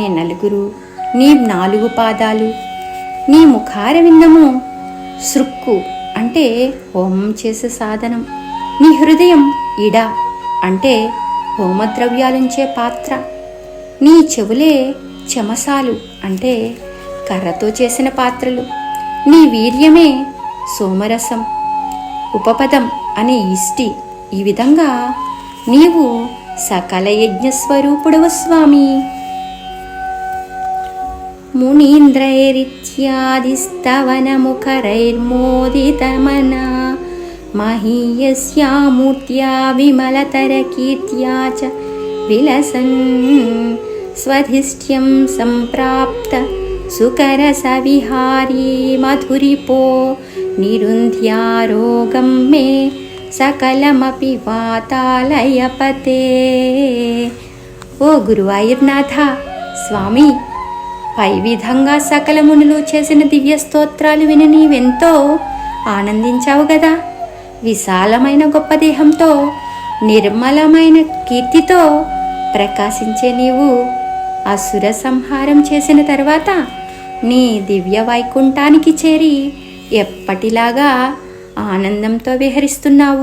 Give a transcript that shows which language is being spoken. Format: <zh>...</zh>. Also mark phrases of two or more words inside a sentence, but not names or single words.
<te>నలుగురు, నీ 4 పాదాలు, నీ ముఖారవిందము సృక్కు అంటే హోమం చేసే సాధనం, నీ హృదయం ఇడ అంటే హోమద్రవ్యాలుంచే పాత్ర, నీ చెవులే చమసాలు అంటే కర్రతో చేసిన పాత్రలు, నీ వీర్యమే సోమరసం, ఉపపదం అనే ఇష్టి. ఈ విధంగా నీవు సకల యజ్ఞస్వరూపుడవు స్వామి.</te> <sa>मुनीन्द्रैरित्यादिस्तवनमुखरैर्मोदितमना महीयस्या मूर्त्या विमलतरकीर्त्या च विलसन् स्वधिष्ठ्यं सम्प्राप्त सुकरसविहारी मधुरिपो निरुन्ध्यारोगं मे सकलमपि वातालयपते.</sa> <te>ఓ గురువాయూర్నాథ స్వామి, పై విధంగా సకల మునులు చేసిన దివ్య స్తోత్రాలు విని నీవెంతో ఆనందించావు గదా. విశాలమైన గొప్ప దేహంతో నిర్మలమైన కీర్తితో ప్రకాశించే నీవు అసుర సంహారం చేసిన తర్వాత నీ దివ్య వైకుంఠానికి చేరి ఎప్పటిలాగా ఆనందంతో విహరిస్తున్నావు.</te>